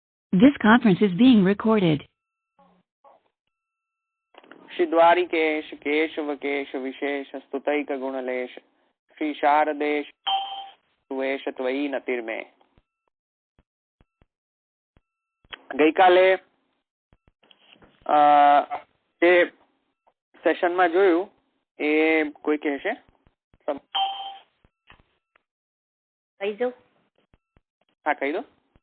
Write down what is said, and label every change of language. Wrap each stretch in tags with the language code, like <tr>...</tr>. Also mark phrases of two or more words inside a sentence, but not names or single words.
<en>This conference is being recorded.</en> <sa>श्री द्वारिकेश केशव केश विशेष स्तुतैक गुणलेश श्री शारदेश वेश त्वयि नतिर्मे।</sa> <gu>ગઈકાલે જે સેશનમાં જોયું એ કોઈ કહેશે? કહી દો. હા, કહી દો.</gu>